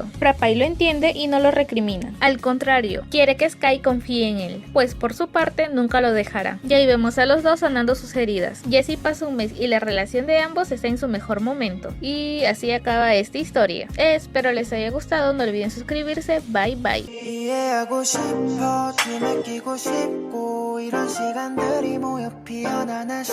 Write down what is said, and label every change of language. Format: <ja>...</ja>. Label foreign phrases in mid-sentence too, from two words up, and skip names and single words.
<es>Propay lo entiende y no lo recrimina. Al contrario, quiere que Sky confíe en él, pues por su parte nunca lo dejará. Y ahí vemos a los dos sanando sus heridas. Y así pasa un mes y la relación de ambos está en su mejor momento. Y así acaba esta historia. Espero les haya gustado, no olviden suscribirse.</es> <en>Bye bye.</en> <ko>이해하고 싶어, 뒤늦기고 싶고 이런 시간들이 모여 피어나는</ko>